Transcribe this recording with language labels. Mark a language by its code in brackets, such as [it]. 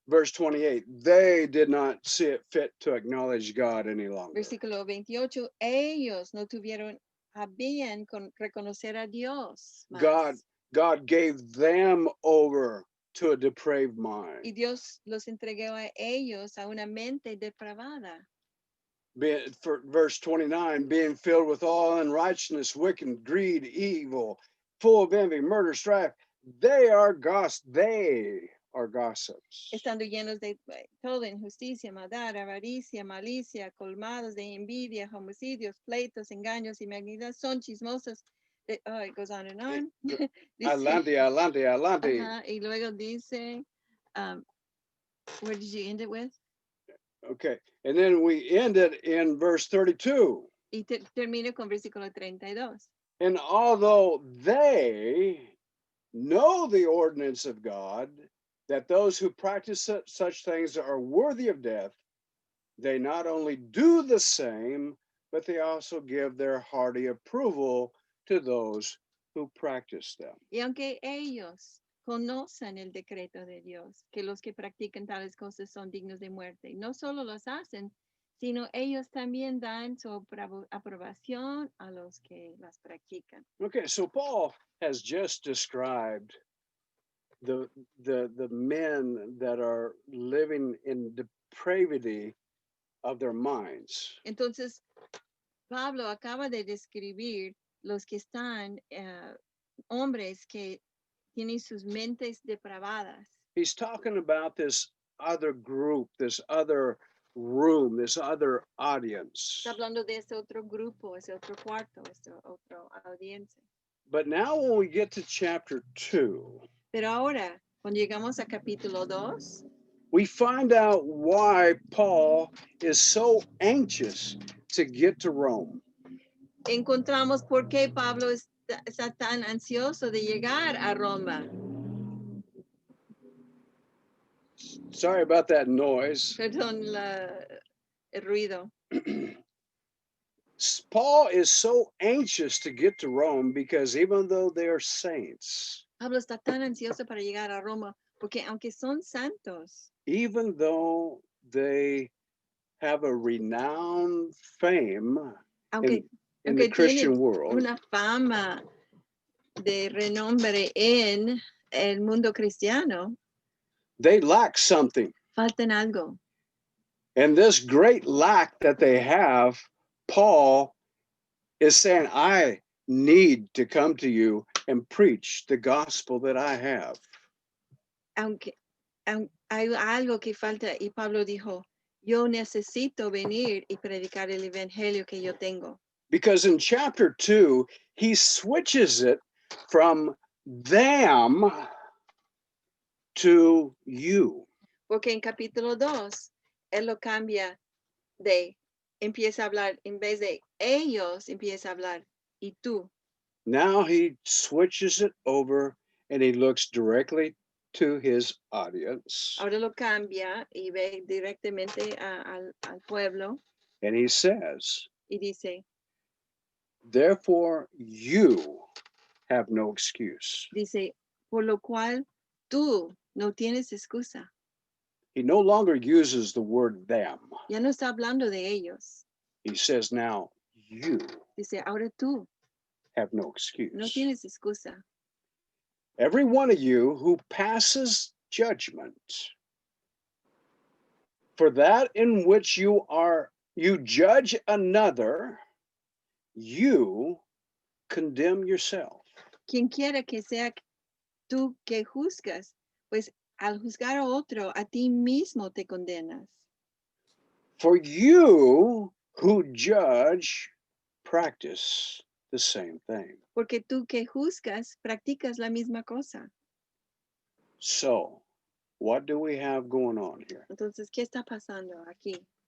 [en] Verse 28, they did not see it fit to acknowledge God any longer. [es] Versículo 28, ellos no tuvieron a bien con reconocer a Dios más. [en] God gave them over to a depraved mind. [es] Y Dios los entregó a ellos a una mente depravada. [en] For verse 29, being filled with all unrighteousness, wicked, greed, evil, full of envy, murder, strife, they are gossips. [es] Estando llenos de toda injusticia, maldad, avaricia, malicia, colmados de envidia, homicidios, pleitos, engaños y malignidad, son chismosos. [en] It goes on and on. [es] Dice, adelante. Y luego dice, [en] where did you end it with? Okay, and then we end it in verse 32. [es] Y termino con versículo 32. [en] And although they know the ordinance of God, that those who practice such things are worthy of death, they not only do the same, but they also give their hearty approval to those who practice them. [es] Y aunque ellos conocen el decreto de Dios, que los que practican tales cosas son dignos de muerte, no solo los hacen, sino ellos también dan su aprobación a los que las practican. [en] Okay, so Paul has just described the men that are living in depravity of their minds. [es] Entonces, Pablo acaba de describir los que están hombres que tienen sus mentes depravadas. [en] He's talking about this other group, this other room, this other audience. [es] Está hablando de ese otro grupo, ese otro cuarto, ese otro audiencia. [en] But now when we get to chapter 2, [es] pero ahora, cuando llegamos a capítulo 2, [en] we find out why Paul is so anxious to get to Rome. [es] Encontramos por qué Pablo está tan ansioso de llegar a Roma. [en] Sorry about that noise. [es] Perdón el ruido. [en] Paul is so anxious to get to Rome because even though they are saints, [es] Pablo está tan ansioso para llegar a Roma porque aunque son santos, [en] even though they have a renowned fame in the Christian world, [es] una fama de renombre en el mundo cristiano, [en] they lack something. [es] faltan algo. [en] And this great lack that they have, Paul is saying, I need to come to you and preach the gospel that I have. [es] Aunque hay algo que falta y Pablo dijo, yo necesito venir y predicar el evangelio que yo tengo. [en] Because in chapter 2, he switches it from them to you. [es] Porque en capítulo 2, él lo cambia empieza a hablar, en vez de ellos, empieza a hablar, y tú. [en] Now he switches it over and he looks directly to his audience. [es] Ahora lo cambia y ve directamente al pueblo [en] And he says, [es] y dice, [en] therefore you have no excuse. [es] por lo cual tú no tienes excusa. [en] He no longer uses the word them. [es] Ya no está hablando de ellos. [en] He says, now you [es] Dice, ahora tú [en] have no [es] no [en] excuse. [es] tienes excusa. [en] Every one of you who passes judgment for that in which you judge another, you condemn yourself. [es] Quien quiera que sea tú que juzgas, pues al juzgar a otro, a ti mismo te condenas. [en] For you who judge practice the same thing. [es] Porque tú que juzgas, practicas la misma cosa. [en] So, what do we have going on here? [es] Entonces, ¿qué está pasando aquí?